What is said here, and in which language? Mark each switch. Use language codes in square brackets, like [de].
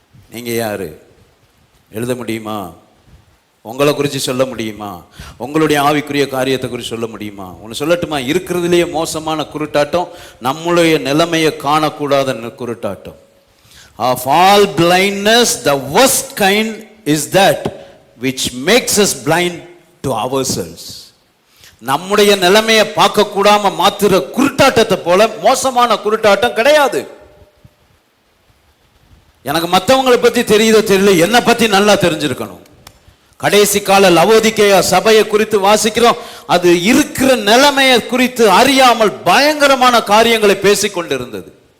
[ta] நீங்கள் யார்? எழுத முடியுமா? உங்களை குறித்து சொல்ல முடியுமா? உங்களுடைய ஆவிக்குரிய காரியத்தை குறித்து சொல்ல முடியுமா? ஒன்று சொல்லட்டுமா? இருக்கிறதுலேயே மோசமான குருட்டாட்டம் நம்மளுடைய நிலைமையை காணக்கூடாத குருட்டாட்டம். [en] Of all blindness, the worst kind is that which makes us blind to ourselves. [ta] நம்முடைய நிலைமையை பார்க்க கூடாம மாத்துற குருட்டாட்டத்தை போல மோசமான குருட்டாட்டம் கிடையாது. எனக்கு மற்றவங்களை பத்தி தெரியுதோ தெரியல, என்னை பத்தி நல்லா தெரிஞ்சிருக்கணும். கடைசி கால லவோதிக்கேயா சபையை குறித்து வாசிக்கிறோம். அது இருக்கிற நிலைமையை குறித்து அறியாமல் பயங்கரமான காரியங்களை பேசிக்கொண்டிருந்தது.